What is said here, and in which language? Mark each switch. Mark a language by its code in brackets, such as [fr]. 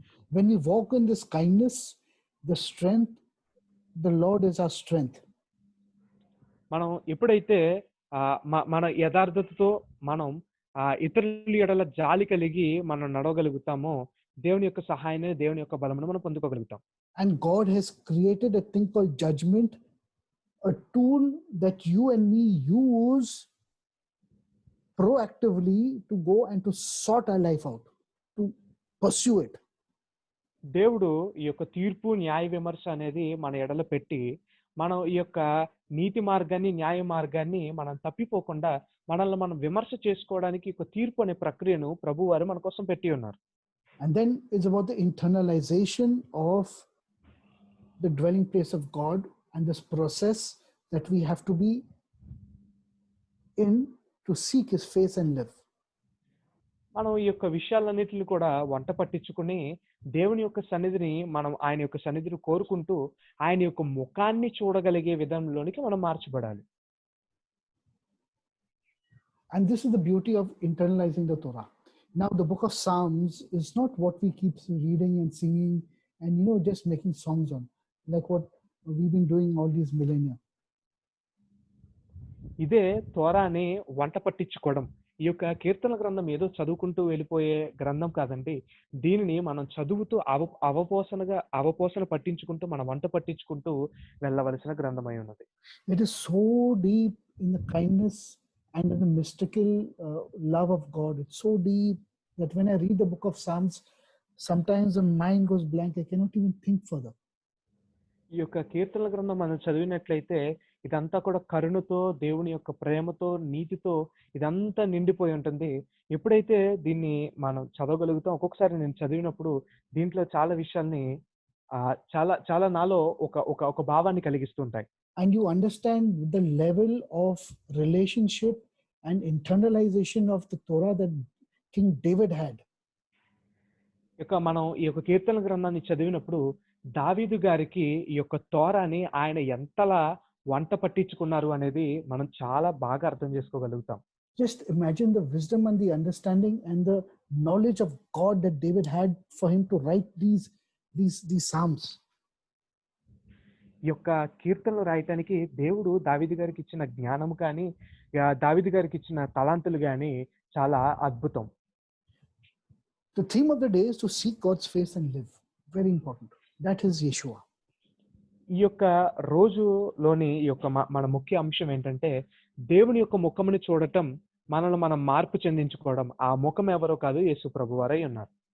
[en] When we walk in this kindness, the strength, the Lord is our strength. [te] మనం ఎప్పుడైతే మన యథార్థతతో మనం ఇతరుల ఎడల జాలి కలిగి మనం నడవగలుగుతామో దేవుని యొక్క సహాయాన్ని, దేవుని యొక్క బలమును మనం పొందుకోగలుగుతాం. [en] And God has created a thing called judgment, a tool that you and me use proactively to go and to sort our life out, to pursue it. [te] దేవుడు ఈ యొక్క తీర్పు, న్యాయ విమర్శ అనేది మన ఎడల పెట్టి మనం ఈ యొక్క నీతి మార్గాన్ని, న్యాయ మార్గాన్ని మనం తప్పిపోకుండా మనల్ని మనం విమర్శ చేసుకోవడానికి ఒక తీర్పు అనే ప్రక్రియను ప్రభు వారు మన కోసం పెట్టి ఉన్నారు. [en] And then it's about the internalization of the dwelling place of God and this process that we have to be in to seek his face and live. [te] మనం ఈ యొక్క విషయాలన్నిటిని కూడా వంట పట్టించుకుని దేవుని యొక్క సన్నిధిని మనం ఆయన యొక్క సన్నిధిని కోరుకుంటూ ఆయన యొక్క ముఖాన్ని చూడగలిగే విధంలోనికి మనం మార్చబడాలి. [en] And this is the beauty of internalizing the Torah. Now the book of Psalms is not what we keep reading and singing and just making songs on, like what we've been doing all these millennia. [te] ఇదే తోరాని వంట పట్టించుకోవడం. ఈ యొక్క కీర్తన గ్రంథం ఏదో చదువుకుంటూ వెళ్ళిపోయే గ్రంథం కాదండి. దీనిని మనం చదువుతూ అవపోసన పట్టించుకుంటూ మనం వంట పట్టించుకుంటూ వెళ్ళవలసిన గ్రంథం అయి ఉన్నది. [en] It is so deep in the kindness and in the mystical love of God. It's so deep that when I read the book of Psalms, sometimes the mind goes blank. I cannot even think further. [te] ఈ యొక్క కీర్తనల గ్రంథం మనం చదివినట్లయితే ఇదంతా కూడా కరుణతో, దేవుని యొక్క ప్రేమతో, నీతితో ఇదంతా నిండిపోయి ఉంటుంది. ఎప్పుడైతే దీన్ని మనం చదవగలుగుతాం, ఒక్కొక్కసారి నేను చదివినప్పుడు దీంట్లో చాలా విషయాల్ని చాలా చాలా నాలో ఒక భావాన్ని కలిగిస్తుంటాయి. [en] And you understand the level of relationship and internalization of the Torah that King David had. [te] మనం ఈ యొక్క కీర్తన గ్రంథాన్ని చదివినప్పుడు దావీదు గారికి ఈ యొక్క తోరాని ఆయన ఎంతలా వంట పట్టించుకున్నారు అనేది మనం చాలా బాగా అర్థం చేసుకోగలుగుతాం. [en] Just imagine the wisdom and the understanding and the knowledge of God that David had for him to write these psalms. [te] ఈ యొక్క కీర్తనలు రాయటానికి దేవుడు దావీదు గారికి ఇచ్చిన జ్ఞానము కానీ, దావీదు గారికి ఇచ్చిన తలాంతులు కానీ చాలా అద్భుతం. [en] The theme of the day is to seek God's face and live. Very important. That is Yeshua. [te] ఈ యొక్క రోజులోని ఈ యొక్క మన ముఖ్య అంశం ఏంటంటే దేవుని యొక్క ముఖముని చూడటం, మనల్ని మనం మార్పు చెందించుకోవడం. ఆ ముఖం ఎవరో కాదు, యేసు ప్రభువారై ఉన్నారు.